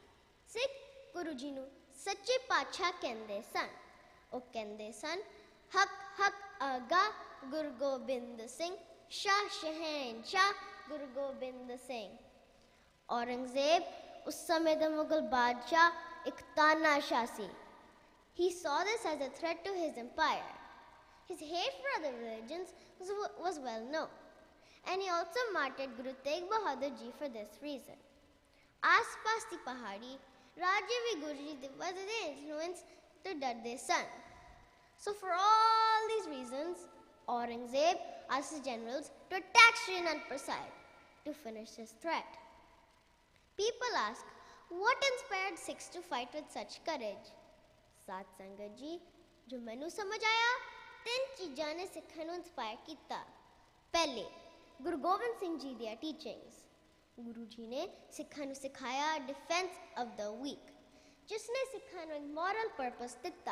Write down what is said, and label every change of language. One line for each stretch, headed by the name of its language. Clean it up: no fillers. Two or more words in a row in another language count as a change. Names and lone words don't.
Punjabi: ਸਿੱਖ ਗੁਰੂ ਜੀ ਨੂੰ ਸੱਚੇ ਪਾਤਸ਼ਾਹ ਕਹਿੰਦੇ ਸਨ। ਉਹ ਕਹਿੰਦੇ ਸਨ,
Persian: حق حق آقا
Punjabi: ਗੁਰੂ ਗੋਬਿੰਦ ਸਿੰਘ, ਸ਼ਾਹ ਸ਼ਹਿਨਸ਼ਾਹ ਗੁਰੂ ਗੋਬਿੰਦ ਸਿੰਘ। ਔਰੰਗਜ਼ੇਬ ਉਸ ਸਮੇਂ ਦਾ ਮੁਗਲ ਬਾਦਸ਼ਾਹ ਇੱਕ ਤਾਨਾਸ਼ਾਹ ਸੀ।
English: He saw this as a threat to his empire. His hate for other religions was well known, and he also martyred Guru Tegh Bahadur Ji for this reason.
Punjabi: ਆਸ-ਪਾਸ ਦੀ ਪਹਾੜੀ ਰਾਜੇ ਵੀ ਗੁਰੂ ਜੀ ਦੇ ਵਧਦੇ ਇਨਫਲੂਐਂਸ ਤੋਂ ਡਰਦੇ ਸਨ।
English: So for all these reasons, Aurangzeb asked his generals to attack Sri Anandpur Sahib to finish his threat. People ask, what inspired Sikhs to fight with such courage?
Punjabi: ਸਾਧ ਸੰਗਤ ਜੀ, ਜੋ ਮੈਨੂੰ ਸਮਝ ਆਇਆ, 3 ਚੀਜ਼ਾਂ ਨੇ ਸਿੱਖਾਂ ਨੂੰ ਇੰਸਪਾਇਰ ਕੀਤਾ। ਪਹਿਲੇ, ਗੁਰੂ ਗੋਬਿੰਦ ਸਿੰਘ ਜੀ ਦੀਆਂ ਟੀਚਿੰਗਸ। ਗੁਰੂ ਜੀ ਨੇ ਸਿੱਖਾਂ ਨੂੰ ਸਿਖਾਇਆ
English: defence of the weak,
Punjabi: ਜਿਸ ਨੇ ਸਿੱਖਾਂ ਨੂੰ ਇੱਕ
English: moral purpose
Punjabi: ਦਿੱਤਾ।